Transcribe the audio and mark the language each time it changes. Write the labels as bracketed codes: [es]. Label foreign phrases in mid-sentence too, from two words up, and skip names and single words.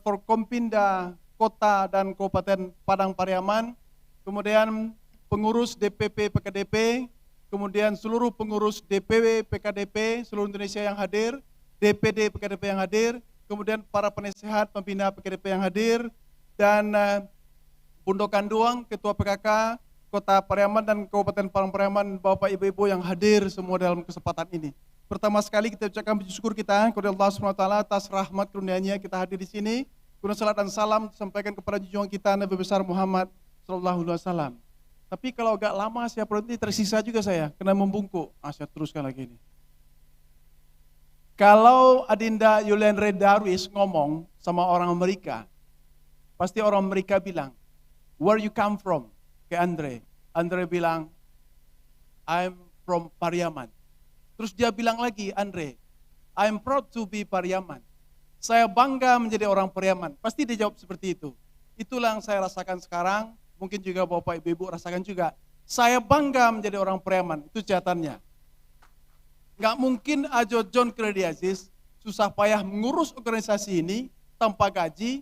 [id] Forkompinda Kota dan Kabupaten Padang Pariaman, kemudian pengurus DPP PKDP, kemudian seluruh pengurus DPW PKDP seluruh Indonesia yang hadir, DPD PKDP yang hadir, kemudian para penasehat pembina PKDP yang hadir, dan Bundo Kanduang, Ketua PKK Kota Pariaman dan Kabupaten Padang Pariaman, Bapak Ibu-Ibu yang hadir semua dalam kesempatan ini. Pertama sekali kita ucapkan puji syukur kita kepada Allah SWT atas rahmat karunia-Nya kita hadir di sini. Kemudian salat dan salam disampaikan kepada junjungan kita Nabi besar Muhammad SAW. Tapi kalau agak lama saya berhenti tersisa juga saya kena membungkuk. Saya teruskan lagi ini. Kalau Adinda Yulian Red Darwis ngomong sama orang Amerika, pasti orang Amerika bilang, [en] where you come from? [id] Ke Andre. Andre bilang, [en] I'm from Pariaman. [id] Terus dia bilang lagi, Andre, [en] I'm proud to be Pariaman. [id] Saya bangga menjadi orang Pariaman. Pasti dia jawab seperti itu. Itulah yang saya rasakan sekarang. Mungkin juga Bapak Ibu rasakan juga. Saya bangga menjadi orang Pariaman. Itu jawabannya. Nggak mungkin Ajo John Kredi Aziz susah payah mengurus organisasi ini tanpa gaji.